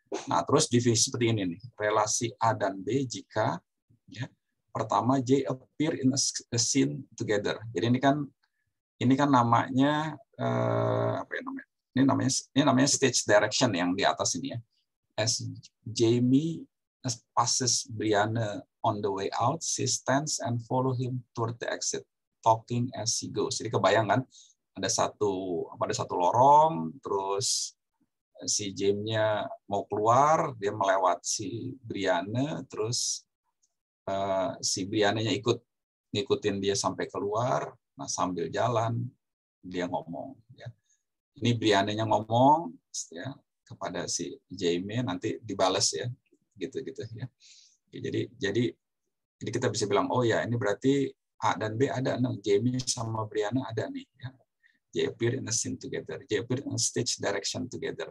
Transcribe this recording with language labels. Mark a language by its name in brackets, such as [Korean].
[Indonesian] Nah, terus divisi seperti ini nih. Relasi A dan B jika ya, pertama [English] J appear in a scene together. [Indonesian] Jadi ini kan namanya apa ya namanya? Ini namanya stage direction yang di atas ini ya. [English] As Jamie passes Brianna on the way out, she stands and follow him toward the exit, talking as he goes. [Indonesian] Jadi kebayang kan ada satu lorong, terus si James-nya mau keluar, dia melewati si Brianna, terus si Brianna-nya ngikutin dia sampai keluar. Nah sambil jalan dia ngomong. Ya. Ini Brianna-nya ngomong ya kepada si James, nanti dibales ya, gitu ya. Jadi kita bisa bilang oh ya ini berarti A dan B ada, nah Jamie sama Brianna ada nih. Ya. [English] They appear in a scene together. They appear in a stage direction together.